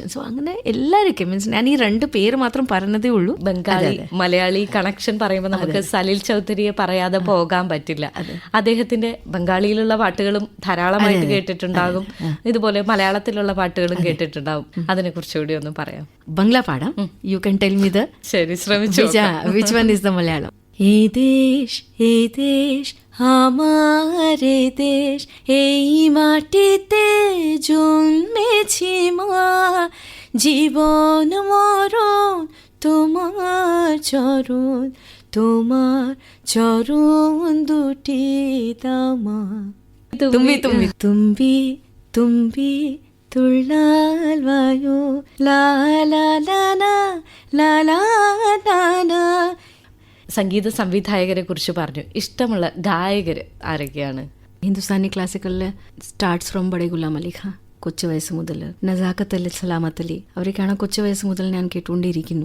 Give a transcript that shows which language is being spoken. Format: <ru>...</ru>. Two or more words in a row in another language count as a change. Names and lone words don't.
<ml>സോ അങ്ങനെ എല്ലാവർക്കും മീൻസ് ഞാൻ ഈ 2 പേര് മാത്രം പറഞ്ഞതേ ഉള്ളൂ. ബംഗാളി മലയാളി കണക്ഷൻ പറയുമ്പോൾ നമുക്ക് സലിൽ ചൗധരിയെ പറയാതെ പോകാൻ പറ്റില്ല. അദ്ദേഹത്തിന്റെ ബംഗാളിയിലുള്ള പാട്ടുകളും ധാരാളമായിട്ട് കേട്ടിട്ടുണ്ടാകും. ഇതുപോലെ മലയാളത്തിലുള്ള പാട്ടുകളും കേട്ടിട്ടുണ്ടാവും. അതിനെ കുറിച്ചുകൂടി ഒന്ന് പറയാം. ബംഗ്ലാ പാടാം.</ml> <en>you can tell me the.</en> <ml>ശരി, ശ്രമിച്ചു.</ml> <en>which one is the Malayalam?</en> <bn>এ দেশ আমারে দেশ, এই মাটিতে জন্মেছি মা, জীবন মরণ তোমার চরণ দুটি দামা. তুমি তুমি তুমি তুমি തുള്ളാൽ വായോ ലാ ലാ ലാ ലാ ലാ ലാ ലാ.</bn> <ml>സംഗീത സംവിധായകരെ കുറിച്ച് പറഞ്ഞു. ഇഷ്ടമുള്ള ഗായകർ ആരൊക്കെയാണ്? ഹിന്ദുസ്ഥാനി ക്ലാസിക്കലിൽ</ml> <en>starts from</en> <ml>ബഡേ ഗുലാം അലി ഖാൻ, കൊച്ചു വയസ്സ് മുതൽ നസാഖത്ത് അലി, സലാമത്ത് അലി, അവരൊക്കെയാണ് കൊച്ചു വയസ്സ് മുതൽ ഞാൻ കേട്ടുകൊണ്ടിരിക്കുന്നു.</ml>